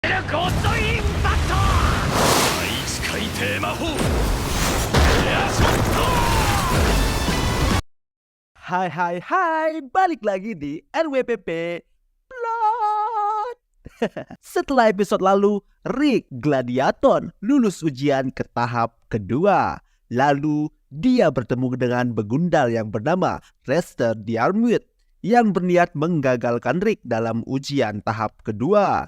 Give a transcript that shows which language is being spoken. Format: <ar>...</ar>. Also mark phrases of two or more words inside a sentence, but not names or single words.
<ja>ゴッドインパクト第一回テーマ4エアショット。</ja> <id>Hai, balik lagi di NWPP Plot. Setelah episode lalu, Rick Gladiator lulus ujian ke tahap kedua. Lalu dia bertemu dengan begundal yang bernama Rester Diarmuid yang berniat menggagalkan Rick dalam ujian tahap kedua.</id>